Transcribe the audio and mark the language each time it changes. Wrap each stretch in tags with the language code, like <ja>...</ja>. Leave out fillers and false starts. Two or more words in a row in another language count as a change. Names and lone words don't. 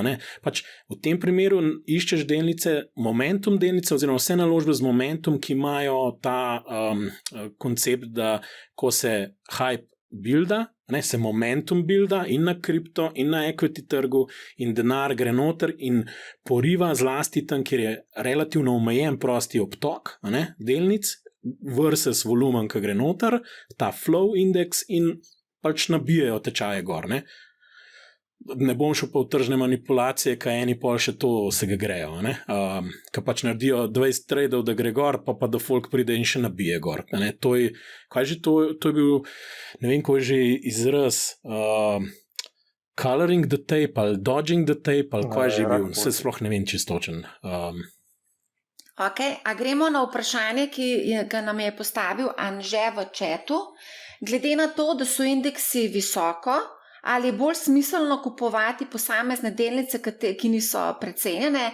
<sl>Pač v tem primeru iščeš delnice, momentum delnice oziroma vse naložbe z momentum, ki imajo ta koncept, da ko se hype builda, se momentum builda in na kripto in na equity trgu in denar gre noter in poriva zlasti tam, kjer je relativno omejen prosti obtok delnic versus volumen, ki gre noter, ta</sl> <en>flow index</en> <sl>in pač nabijajo tečaje gor. Ne bom šel pa v tržne manipulacije, kaj eni pol še to se ga grejo, ki pač naredijo 20 tradeov, da gre gor, pa da folk pride in še nabije gor. To je bil, ne vem, ko je že izraz</sl> <en>coloring the tape</en> <sl>ali</sl> <en>dodging the tape</en> <sl>ali kaj je že bil, se sploh ne vem čistočen. A gremo na vprašanje, ki ga nam je postavil Anže v chatu. Glede na to, da so indeksi visoko, ali je bolj smiselno kupovati posamezne delnice, ki niso precenjene?</sl>